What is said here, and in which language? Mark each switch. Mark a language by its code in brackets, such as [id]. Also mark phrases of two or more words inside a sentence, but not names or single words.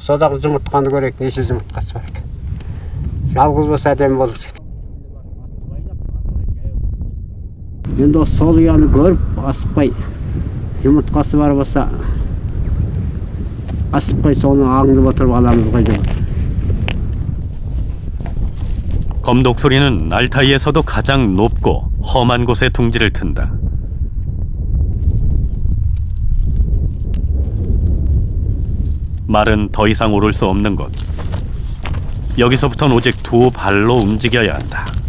[kk] Содағы жұмыртқаны көрейік, неше жұмыртқасы бар екен. Жалғыз болса әдемі болып жетеді. Енді сол ұяны көріп, асықпай, жұмыртқасы бар болса, асықпай соны аңдып отырып аламыз ғой деп отыр. [ko] 검독수리는 알타이에서도 가장 높고 험한 곳에 둥지를 튼다. 말은 더 이상 오를 수 없는 곳. 여기서부터는 오직 두 발로 움직여야 한다.